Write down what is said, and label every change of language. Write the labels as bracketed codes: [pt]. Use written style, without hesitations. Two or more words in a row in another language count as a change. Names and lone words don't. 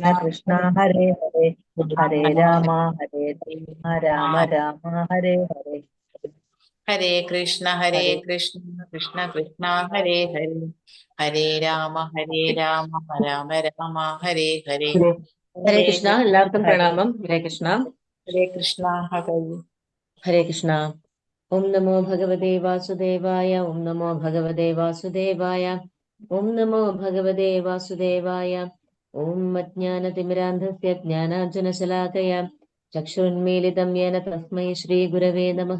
[sa] കൃഷ്ണ കൃഷ്ണ ഹരേ ഹരേ ഹരേ രാമ ഹരേ രാമ രാമ രാമ ഹരേ ഹരേ ഹരേ കൃഷ്ണ ഹരേ കൃഷ്ണ കൃഷ്ണ കൃഷ്ണ ഹരേ ഹരേ ഹരേ രാമ രാമ രാമ ഹരേ ഹരേ ഹരേ ഹരേ കൃഷ്ണ. കൃഷ്ണ [ml] എല്ലാവർക്കും [sa] ഹരേ പ്രണാമം. ഹരേ കൃഷ്ണ. ഹരേ കൃഷ്ണ ഹരേ ഹരേ കൃഷ്ണ. ഓം നമോ ഭഗവതേ വാസുദേവായ. ഓം നമോ ഭഗവതേ വാസുദേവായ. ഓം നമോ ഭഗവതേ വാസുദേവായ. ഓം അജ്ഞാനതിമിരാന്ധസ്യ ജ്ഞാനാഞ്ജനശലാകയ ചക്ഷുരുന്മീലിതം യേന തസ്മൈ ശ്രീ ഗുരവേ നമഃ.